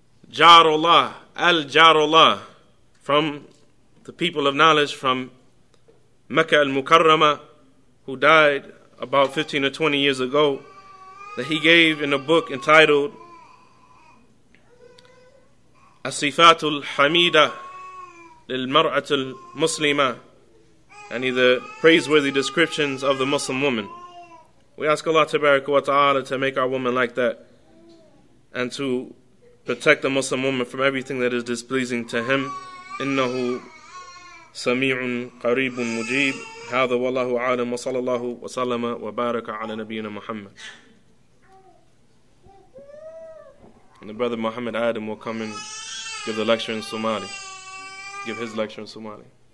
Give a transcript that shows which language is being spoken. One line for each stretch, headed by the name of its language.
English: Jarullah Al-Jarullah from the people of knowledge from Mecca al-Mukarramah, who died about 15 or 20 years ago, that he gave in a book entitled As-Sifatul Hamida lil-Mar'atul Muslima, and the praiseworthy descriptions of the Muslim woman. We ask Allah Tabaraka wa Ta'ala to make our woman like that and to protect the Muslim woman from everything that is displeasing to Him.
Arabic: إنه سميع قريب مجيب. هذا والله أعلم وصلى الله وسلم وبارك على نبينا محمد.
English: And the brother Muhammad Adam will come and give the lecture in Somali. Give his lecture in Somali.